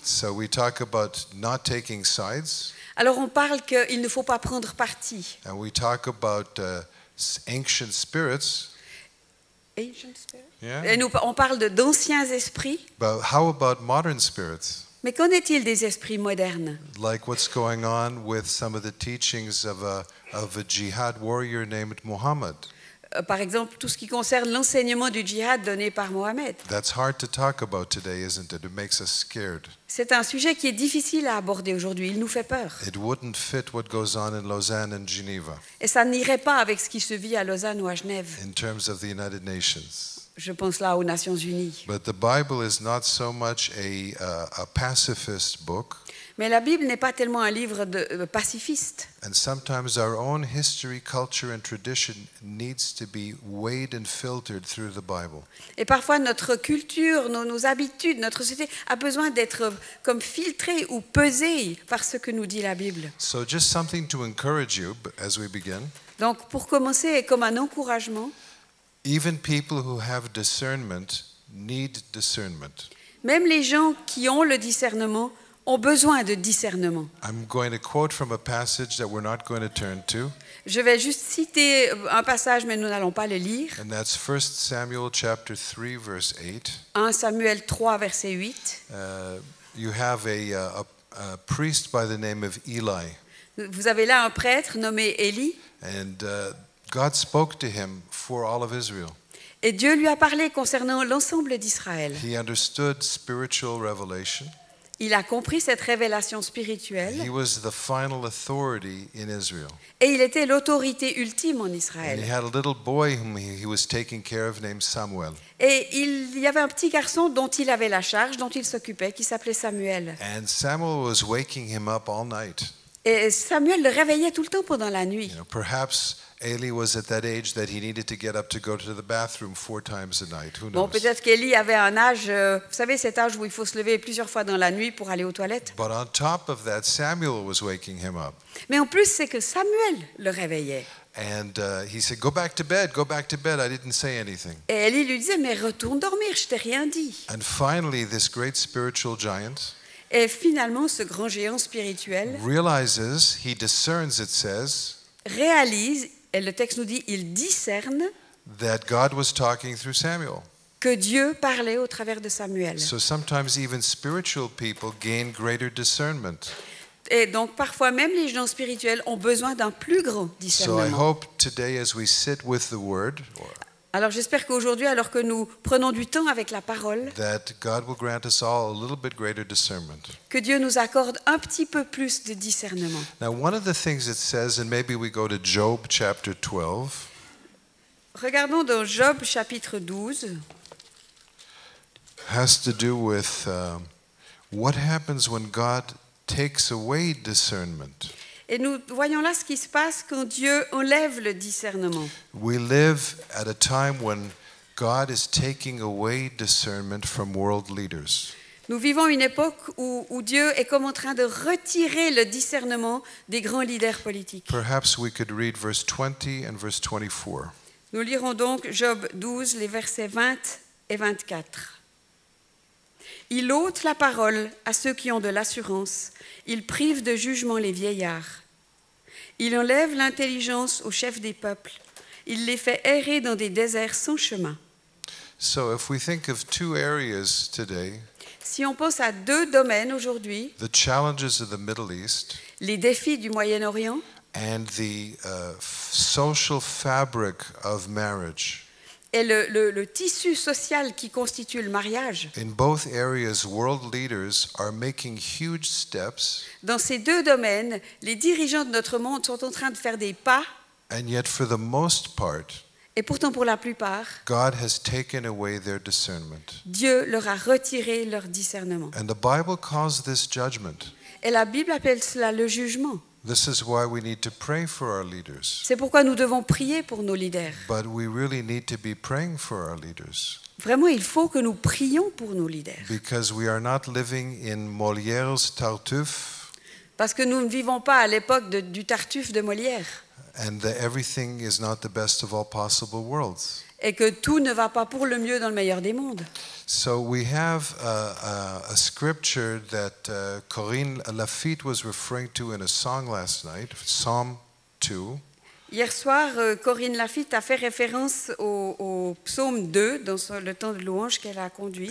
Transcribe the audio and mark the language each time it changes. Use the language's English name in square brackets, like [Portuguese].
[English] So we talk about not taking sides, [French] Alors on parle qu'il ne faut pas prendre parti. [English] and we talk about ancient spirits. Yeah. [French] Et on parle d'anciens esprits. [English] But how about modern spirits? [French] Mais qu'en est-il des esprits modernes? [English] Like what's going on with some of the teachings of a jihad warrior named Muhammad. [French] Par exemple, tout ce qui concerne l'enseignement du djihad donné par Mohammed. [English] That's hard to talk about today, isn't it? It makes us scared. [French] C'est un sujet qui est difficile à aborder aujourd'hui. Il nous fait peur. [English] It wouldn't fit what goes on in Lausanne and Geneva [French] Et ça n'irait pas avec ce qui se vit à Lausanne ou à Genève. [English] in terms of the United Nations. [French] Je pense là aux Nations Unies. [English] But the Bible is not so much a pacifist book, [French] Mais la Bible n'est pas tellement un livre de pacifiste. [English] and sometimes our own history, culture, and tradition needs to be weighed and filtered through the Bible. [French] Et parfois, notre culture, nos habitudes, notre société a besoin d'être comme filtrée ou pesée par ce que nous dit la Bible. [English] So just something to encourage you as we begin. [French] Donc, pour commencer, et comme un encouragement, [English] Even people who have discernment need discernment. [French] même les gens qui ont le discernement ont besoin de discernement. [English] I'm going to quote from a passage that we're not going to turn to, [French] Je vais juste citer un passage, mais nous n'allons pas le lire. [English] and that's 1 Samuel chapter 3, verse 8. [French] 1 Samuel 3, verset 8. [English] You have a priest by the name of Eli, [French] Vous avez là un prêtre nommé Élie, [English] and God spoke to him for all of Israel. [French] et Dieu lui a parlé concernant l'ensemble d'Israël. [English] He understood spiritual revelation. [French] Il a compris cette révélation spirituelle, [English] He was the final authority in Israel. [French] et il était l'autorité ultime en [English] And he [French] Israël. [English] had a little boy whom he was taking care of named Samuel. [French] Et il y avait un petit garçon dont il avait la charge, dont il s'occupait, qui s'appelait Samuel. [English] And Samuel was waking him up all night. [French] Et Samuel le réveillait tout le temps pendant la nuit. [English] You know, perhaps Eli was at that age that he needed to get up to go to the bathroom 4 times a night. Who [French] Bon, [English] knows? [French] peut-être qu'Élie avait un âge, vous savez, cet âge où il faut se lever plusieurs fois dans la nuit pour aller aux toilettes. [English] But on top of that, Samuel was waking him up. [French] Mais en plus, c'est que Samuel le réveillait. [English] And he said, go back to bed, I didn't say anything. [French] Et Élie lui disait, mais retourne dormir, je t'ai rien dit. [English] And finally, this great spiritual giant [French] Et finalement, ce grand géant spirituel [English] realizes, he discerns, it says, [French] réalise, et le texte nous dit, il discerne [English] that God was talking through Samuel. [French] que Dieu parlait au travers de Samuel. [English] So sometimes even spiritual people gain greater discernment. [French] Et donc, parfois, même les gens spirituels ont besoin d'un plus grand [English] So I [French] discernement. [English] hope today as we sit with the word, [French] Alors, j'espère qu'aujourd'hui, alors que nous prenons du temps avec la parole, [English] that God will grant us all a little bit greater discernment. [French] que Dieu nous accorde un petit peu plus de discernement. [English] Now, one of the things it says, and maybe we go to Job chapter 12, [French] Regardons dans Job chapitre 12. [English] has to do with what happens when God takes away discernment. [French] Et nous voyons là ce qui se passe quand Dieu enlève le discernement. [English] We live at a time when God is taking away discernment from world leaders. [French] Nous vivons une époque où Dieu est comme en train de retirer le discernement des grands leaders politiques. [English] Perhaps we could read verse 20 and verse 24. [French] Nous lirons donc Job 12, les versets 20 et 24. Il ôte la parole à ceux qui ont de l'assurance. Il prive de jugement les vieillards. Il enlève l'intelligence aux chefs des peuples. Il les fait errer dans des déserts sans chemin. [English] So if we think of two areas today, [French] Si on pense à deux domaines aujourd'hui, [English] the challenges of the Middle East [French] les défis du Moyen-Orient [English] and the social fabric of marriage, [French] et le tissu social qui constitue le mariage, [English] in both areas, world leaders are making huge steps, [French] dans ces deux domaines, les dirigeants de notre monde sont en train de faire des pas, [English] and yet for the most part, [French] et pourtant pour la plupart, [English] God has taken away their discernment. [French] Dieu leur a retiré leur discernement. [English] And the Bible calls this judgment. [French] Et la Bible appelle cela le jugement. [English] This is why we need to pray for our leaders. [French] C'est pourquoi nous devons prier pour nos leaders. [English] But we really need to be praying for our leaders [French] Vraiment, il faut que nous prions pour nos leaders. [English] because we are not living in Molière's Tartuffe [French] Parce que nous ne vivons pas à l'époque du Tartuffe de Molière. [English] and that everything is not the best of all possible worlds. [French] Et que tout ne va pas pour le mieux dans le meilleur des mondes. [English] So we have a scripture that Corinne Lafitte was referring to in a song last night, Psalm 2. [French] Hier soir, Corinne Lafitte a fait référence au psaume 2 dans le temps de louange qu'elle a conduit.